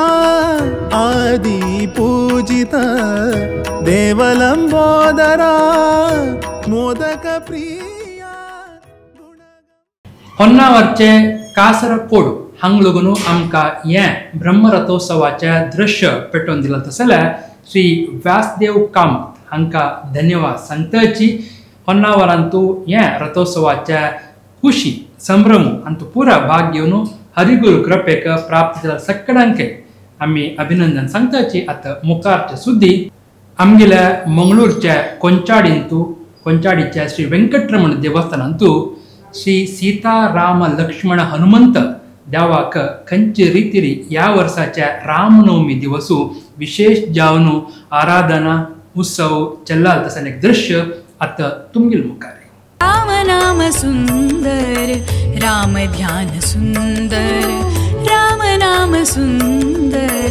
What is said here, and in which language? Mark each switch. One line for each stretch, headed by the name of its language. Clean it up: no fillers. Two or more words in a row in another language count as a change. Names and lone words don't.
Sanskrit: आदि पूजित देवलंबोदरा मोदक प्रिया।
Konkani: होन्नावरचे कासरकोड हांगलुगुनु आमका ये ब्रह्मरथोत्सवाचे दृश्य पेटोवन दिला तसले श्री व्यासदेव कामत हांका धन्यवाद सांगतची। होन्नावरांतू हे रथोत्सवाच्या खुशी संभ्रम अंतू पुरा भाग घेवन हरिगुरु कृपेक प्राप्त केला सगळ्यांक आम्ही अभिनंदन सांगतची। आता मुखारचे सुद्धी आमगेल्या मंगळूरच्या कोंचाडीच्या श्री वेंकटरमण देवस्थानांतू श्री सीताराम लक्ष्मण हनुमंत देवाक खंयचे रितीरी या वर्षाच्या रामनवमी दिवसू विशेष जावन आराधना उत्सव चल्लाल तसं एक दृश्य आता तुमगेल मुखार।
Hindi: राम नाम सुंदर राम ध्यान सुंदर राम नाम सुंदर